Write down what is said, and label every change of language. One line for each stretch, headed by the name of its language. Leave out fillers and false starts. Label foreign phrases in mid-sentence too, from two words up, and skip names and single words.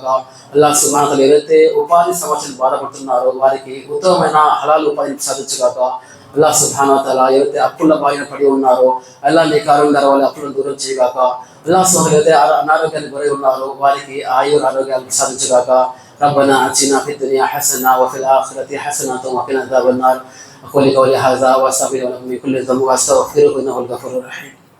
Arabic: الله سبحانه وتعالى
Telugu: ఎవరైతే ఉపాధి సమస్యలు బాధపడుతున్నారో వారికి ఉత్తమమైన హలాల్ ఉపాధిని ప్రసాదించుగాక.
Arabic: الله سبحانه وتعالى
Telugu: ఎవరైతే అప్పుల బారిన పడి ఉన్నారో అల్లాహ్ నీ కారుణ్యం ద్వారా వాళ్ళ అప్పులను దూరం చేయగాక.
Arabic: الله سبحانه
Telugu: ఎవరైతే అనారోగ్యానికి గురై ఉన్నారో వారికి ఆరోగ్యాలు ప్రసాదించుగాక.
Arabic: ربنا آتنا في الدنيا حسنة وفي الآخرة حسنة وقنا عذاب النار. أقول قولي هذا وأستغفر لكم من كل ذنب وأستغفره إنه الغفور الرحيم.